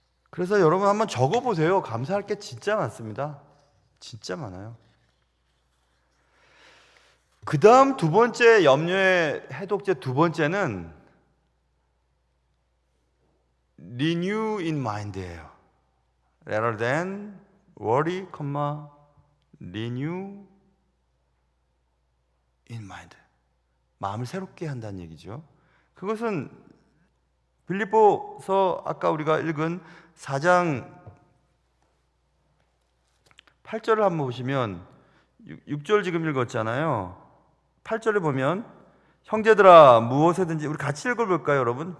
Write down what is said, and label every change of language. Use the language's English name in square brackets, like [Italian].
[Korean] 그래서 여러분 한번 적어보세요. 감사할 게 진짜 많습니다. 진짜 많아요. 그 다음 두 번째 염려의 해독제 두 번째는 [English] renew in mind [Korean] 예요. [English] Rather than worry, renew in mind. [Korean] 마음을 새롭게 한다는 얘기죠. 그것은 빌립보서 아까 우리가 읽은 4장 8절을 한번 보시면 6절 지금 읽었잖아요. 8절을 보면 형제들아 무엇에든지 우리 같이 읽어볼까요 여러분?